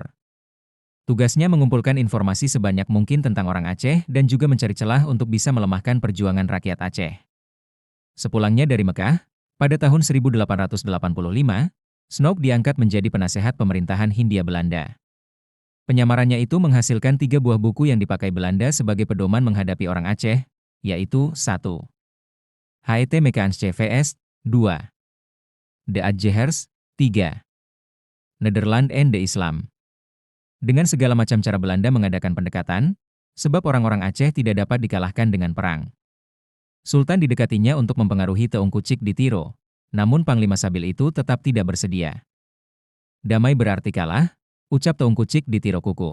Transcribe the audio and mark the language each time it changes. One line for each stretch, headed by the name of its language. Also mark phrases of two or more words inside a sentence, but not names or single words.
Indonesian: Tugasnya mengumpulkan informasi sebanyak mungkin tentang orang Aceh dan juga mencari celah untuk bisa melemahkan perjuangan rakyat Aceh. Sepulangnya dari Mekah, pada tahun 1885, Snoek diangkat menjadi penasehat pemerintahan Hindia Belanda. Penyamarannya itu menghasilkan 3 buah buku yang dipakai Belanda sebagai pedoman menghadapi orang Aceh, yaitu 1. Het Mekaans CVS, 2. De Adjehers, 3. Nederland en de Islam. Dengan segala macam cara Belanda mengadakan pendekatan, sebab orang-orang Aceh tidak dapat dikalahkan dengan perang. Sultan didekatinya untuk mempengaruhi Teungku Cik di Tiro, namun Panglima Sabil itu tetap tidak bersedia. Damai berarti kalah, ucap Teungku Cik di Tiro kukuh.